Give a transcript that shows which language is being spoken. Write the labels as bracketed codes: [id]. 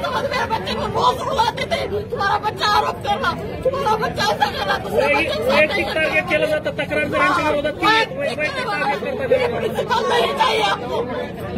[hi] मेरे बच्चे को बहुत रुलाते थे, तुम्हारा बच्चा आरोप करना, तुम्हारा बच्चा ऐसा करना, [mr] टार्गेट केलं जातं. तक्रारदारांच्या विरोधात [hi] प्रिंसिपल नहीं चाहिए आपको.